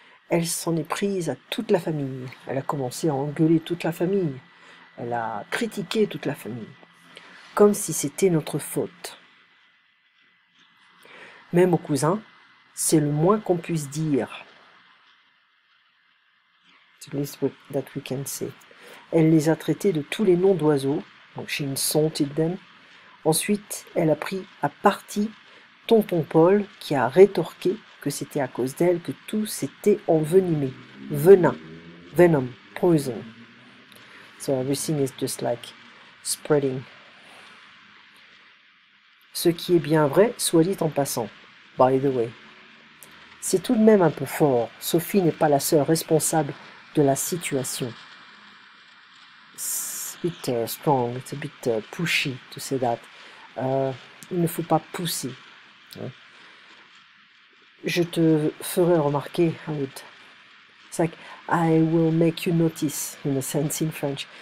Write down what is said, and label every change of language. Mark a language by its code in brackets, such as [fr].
[fr] Elle s'en est prise à toute la famille. Elle a commencé à engueuler toute la famille. Elle a critiqué toute la famille, comme si c'était notre faute. Même aux cousins, c'est le moins qu'on puisse dire. [en] The least that we can say. [fr] Elle les a traités de tous les noms d'oiseaux, donc [en] she insulted them. [fr] Ensuite, elle a pris à partie tonton Paul, qui a rétorqué que c'était à cause d'elle que tout s'était envenimé. Venin, [en] venom, poison. So everything is just like spreading. [fr] Ce qui est bien vrai, soit dit en passant. [en] By the way. [fr] C'est tout de même un peu fort. Sophie n'est pas la seule responsable de la situation. [en] It's a bit strong, it's a bit pushy to say that. [fr] Il ne faut pas pousser. Je te ferai remarquer, [en] it's like, I will make you notice, in a sense in French.